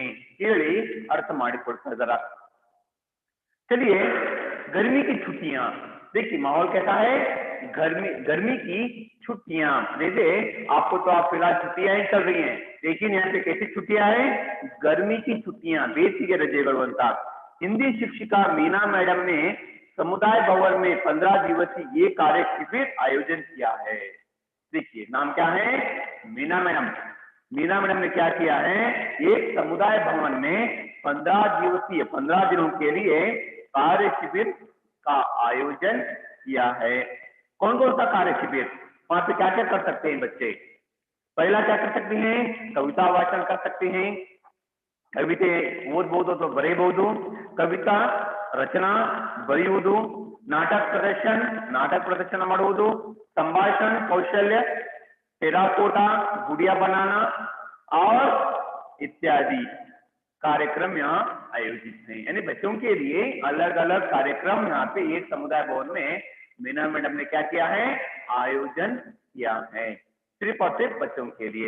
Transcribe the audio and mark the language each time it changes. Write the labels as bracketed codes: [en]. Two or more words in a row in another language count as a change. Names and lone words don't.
[hi] केवल अर्थ ಮಾಡಿಕೊಡ್ತಾ जरा। चलिए, गर्मी की छुट्टियां, देखिए माहौल कैसा है, गर्मी की छुट्टियां। देखिए आपको तो आप फिलहाल छुट्टियां ही चल रही हैं, लेकिन यहाँ पे कैसी छुट्टियां हैं, गर्मी की छुट्टियां, [kn] ಬೇಸಿಗೆ ರಜೆಗಳು ಅಂತ। [hi] हिंदी शिक्षिका मीना मैडम ने समुदाय भवन में 15 दिवसीय ये कार्य शिविर आयोजन किया है। देखिए नाम क्या है, मीना मैडम। मीना मैडम ने क्या किया है, एक समुदाय भवन में 15 दिवसीय 15 दिनों के लिए कार्य शिविर का आयोजन किया है। कौन कौन सा कार्य शिविर, वहां पे क्या क्या कर सकते हैं बच्चे? पहला क्या कर सकते हैं, कविता वाचन कर सकते हैं, [kn] ಕವಿತೆ ಓದಬಹುದು ಅಥವಾ ಬರೆಯಬಹುದು, ಕವಿತಾ ರಚನಾ ಬರೆಯುವುದು, ನಾಟಕ ಪ್ರದರ್ಶನ ಮಾಡುವುದು, [hi] संभाषण कौशल्य, टेराकोटा गुड़िया बनाना और इत्यादि कार्यक्रम यहाँ आयोजित हैं। यानी बच्चों के लिए अलग अलग कार्यक्रम यहाँ पे एक समुदाय भवन में मीना मैडम ने क्या किया है, आयोजन किया है, सिर्फ और सिर्फ बच्चों के लिए।